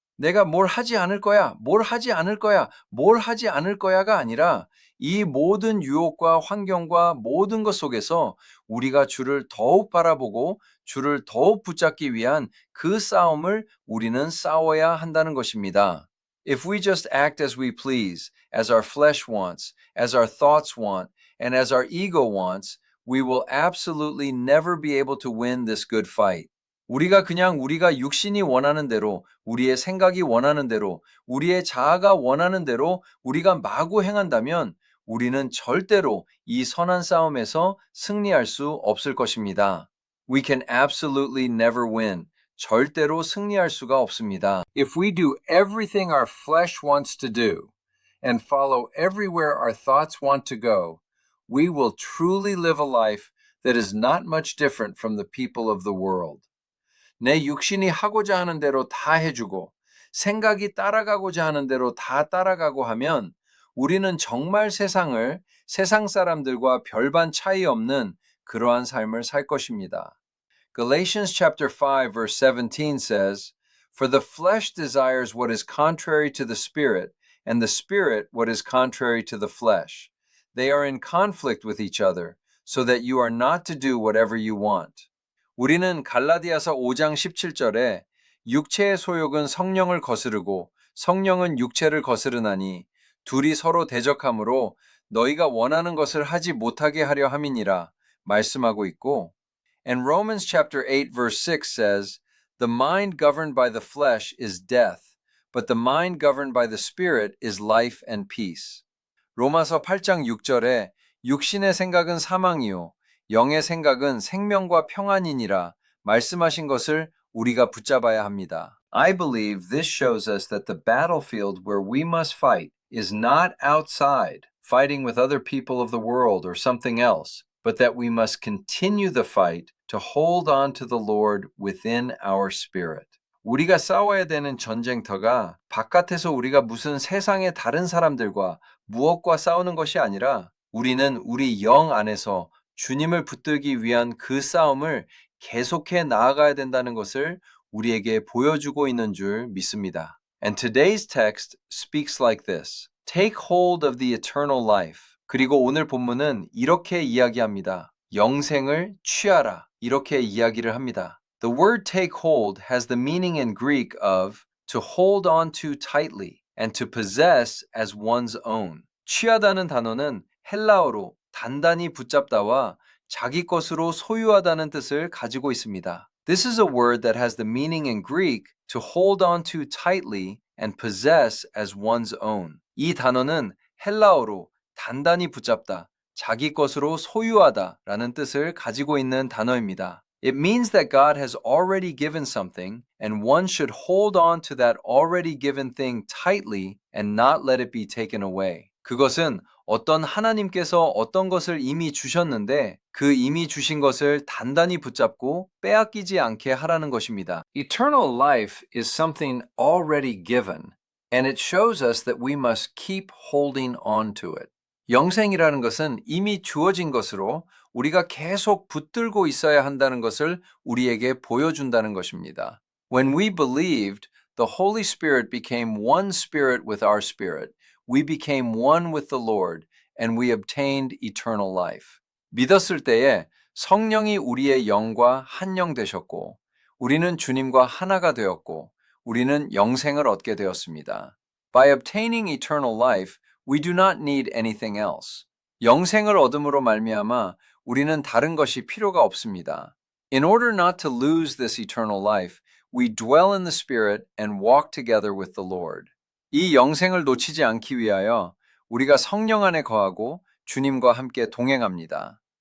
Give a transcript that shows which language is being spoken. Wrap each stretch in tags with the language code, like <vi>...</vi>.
<ko>내가 뭘 하지 않을 거야, 뭘 하지 않을 거야, 뭘 하지 않을 거야가 아니라 이 모든 유혹과 환경과 모든 것 속에서 우리가 주를 더욱 바라보고 주를 더욱 붙잡기 위한 그 싸움을 우리는 싸워야 한다는 것입니다.</ko> <en>If we just act as we please, as our flesh wants, as our thoughts want, and as our ego wants, we will absolutely never be able to win this good fight.</en> <ko>우리가 그냥 우리가 육신이 원하는 대로, 우리의 생각이 원하는 대로, 우리의 자아가 원하는 대로 우리가 마구 행한다면 우리는 절대로 이 선한 싸움에서 승리할 수 없을 것입니다.</ko> <en>We can absolutely never win.</en> <ko>절대로 승리할 수가 없습니다.</ko> <en>If we do everything our flesh wants to do and follow everywhere our thoughts want to go, we will truly live a life that is not much different from the people of the world.</en> <ko>내 육신이 하고자 하는 대로 다 해주고 생각이 따라가고자 하는 대로 다 따라가고 하면 우리는 정말 세상 사람들과 별반 차이 없는 그러한 삶을 살 것입니다.</ko> <en>Galatians chapter 5 verse 17 says, For the flesh desires what is contrary to the spirit, and the spirit what is contrary to the flesh. They are in conflict with each other, so that you are not to do whatever you want.</en> <ko>우리는 갈라디아서 5장 17절에 육체의 소욕은 성령을 거스르고 성령은 육체를 거스르나니 둘이 서로 대적하므로 너희가 원하는 것을 하지 못하게 하려 함이니라 말씀하고 있고</ko> <en>And Romans chapter 8 verse 6 says, The mind governed by the flesh is death, but the mind governed by the spirit is life and peace.</en> <ko>로마서 8장 6절에 육신의 생각은 사망이요 영의 생각은 생명과 평안이니라 말씀하신 것을 우리가 붙잡아야 합니다.</ko> <en>I believe this shows us that the battlefield where we must fight is not outside, fighting with other people of the world or something else, but that we must continue the fight to hold on to the Lord within our spirit.</en> <ko>우리가 싸워야 되는 전쟁터가 바깥에서 우리가 무슨 세상의 다른 사람들과 무엇과 싸우는 것이 아니라 우리는 우리 영 안에서 주님을 붙들기 위한 그 싸움을 계속해 나아가야 된다는 것을 우리에게 보여주고 있는 줄 믿습니다.</ko> <en>And today's text speaks like this. Take hold of the eternal life.</en> <ko>그리고 오늘 본문은 이렇게 이야기합니다. 영생을 취하라. 이렇게 이야기를 합니다.</ko> <en>The word take hold has the meaning in Greek of to hold on to tightly and to possess as one's own.</en> <ko>취하다는 단어는 헬라어로 단단히 붙잡다와 자기 것으로 소유하다는 뜻을 가지고 있습니다.</ko> <en>This is a word that has the meaning in Greek to hold on to tightly and possess as one's own.</en> <ko>이 단어는 헬라어로 단단히 붙잡다, 자기 것으로 소유하다 라는 뜻을 가지고 있는 단어입니다.</ko> <en>It means that God has already given something, and one should hold on to that already given thing tightly and not let it be taken away.</en> <ko>그것은 어떤 하나님께서 어떤 것을 이미 주셨는데 그 이미 주신 것을 단단히 붙잡고 빼앗기지 않게 하라는 것입니다.</ko> <en>Eternal life is something already given, and it shows us that we must keep holding on to it.</en> <ko>영생이라는 것은 이미 주어진 것으로 우리가 계속 붙들고 있어야 한다는 것을 우리에게 보여준다는 것입니다.</ko> <en>When we believed, the Holy Spirit became one spirit with our spirit. We became one with the Lord, and we obtained eternal life.</en> <ko>믿었을 때에 성령이 우리의 영과 한 영 되셨고, 우리는 주님과 하나가 되었고, 우리는 영생을 얻게 되었습니다.</ko> <en>By obtaining eternal life, we do not need anything else.</en> <ko>영생을 얻음으로 말미암아 우리는 다른 것이 필요가 없습니다.</ko> <en>In order not to lose this eternal life, we dwell in the Spirit and walk together with the Lord.</en> <ko>이 영생을 놓치지 않기 위하여 우리가 성령 안에 거하고 주님과 함께 동행합니다.</ko>